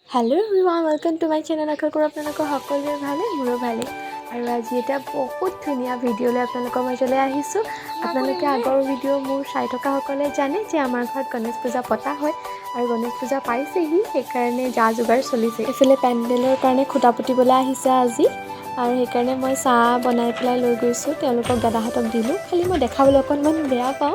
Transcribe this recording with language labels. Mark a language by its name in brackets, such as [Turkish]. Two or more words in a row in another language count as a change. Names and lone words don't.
[English] Hello everyone welcome to my channel [Hindi] आशा करूँ [Assamese] আপোনালোকৰ সকলোৰে ভালে মোৰো ভালে আৰু আজি এটা বহুত ধুনীয়া ভিডিঅ' লৈ আপোনালোকৰ মাজলৈ আহিছোঁ আপোনালোকে আগৰ ভিডিঅ' মোৰ চাই থকা সকলে জানে যে আমাৰ ঘৰত গণেশ পূজা পতা হয় আৰু গণেশ পূজা পাইছেহি সেইকাৰণে যা যোগাৰ চলিছে এফালে পেণ্ডেলৰ কাৰণে খুঁটা পুতিবলৈ আহিছে আজি আৰু সেইকাৰণে মই চাহ বনাই পেলাই লৈ গৈছোঁ তেওঁলোকক দাদাহঁতক দিলোঁ খালি মই দেখাবলৈ অকণমান বেয়া পাওঁ